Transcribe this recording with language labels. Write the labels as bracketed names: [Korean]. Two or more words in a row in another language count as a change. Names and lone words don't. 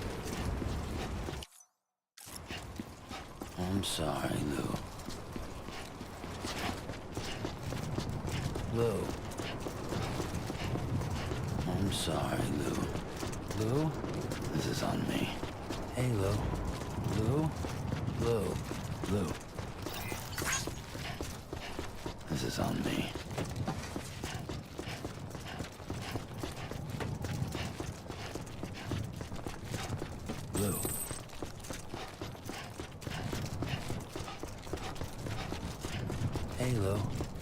[English] I'm sorry, Lou. Lou. I'm sorry, Lou. Lou? This is on me. Hey, Lou. Lou? Lou. Lou. This is on me. Lou. Hey, Lou.